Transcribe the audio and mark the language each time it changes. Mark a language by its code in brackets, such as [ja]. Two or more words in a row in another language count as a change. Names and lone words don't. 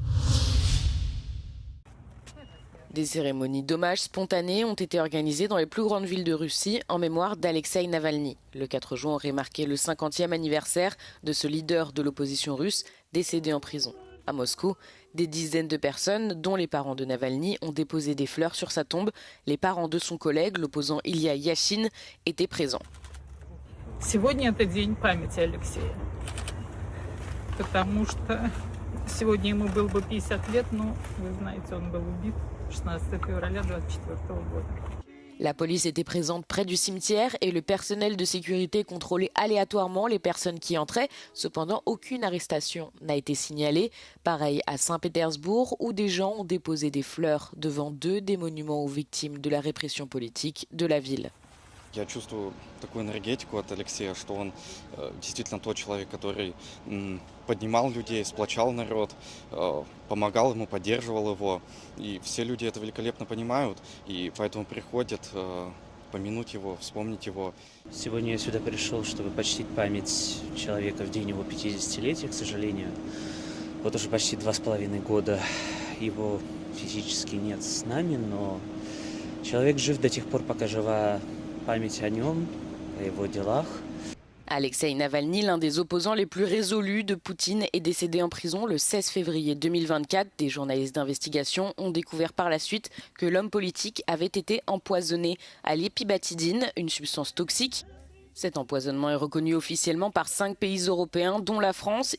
[fr] Des cérémonies d'hommage spontanées ont été organisées dans les plus grandes villes de Russie en mémoire d'Alexeï Navalny. Le 4 juin aurait marqué le 50e anniversaire de ce leader de l'opposition russe décédé en prison. À Moscou, des dizaines de personnes, dont les parents de Navalny, ont déposé des fleurs sur sa tombe. Les parents de son collègue, l'opposant Ilya Yashin, étaient présents. [ru] Сегодня это день памяти Алексея, потому что сегодня ему было бы 50 лет, но, вы знаете, он был убит 16 февраля 2024 года. [fr] La police était présente près du cimetière et le personnel de sécurité contrôlait aléatoirement les personnes qui entraient. Cependant, aucune arrestation n'a été signalée. Pareil à Saint-Pétersbourg, où des gens ont déposé des fleurs devant deux des monuments aux victimes de la répression politique de la ville. [ru] Я чувствую такую энергетику от Алексея, что он действительно тот человек, который поднимал людей, сплочал народ, помогал ему, поддерживал его. И все люди это великолепно понимают, и поэтому приходят помянуть его, вспомнить его. Сегодня я сюда пришел, чтобы почтить память человека в день его 50-летия, к сожалению. Вот уже почти 2,5 года его физически нет с нами, но человек жив до тех пор, пока жива память о нем, о его делах. [fr] Alexei Navalny, l'un des opposants les plus résolus de Poutine, est décédé en prison le 16 février 2024. Des journalistes d'investigation ont découvert par la suite que l'homme politique avait été empoisonné à l'épibatidine, une substance toxique. Cet empoisonnement est reconnu officiellement par 5 pays européens, dont la France.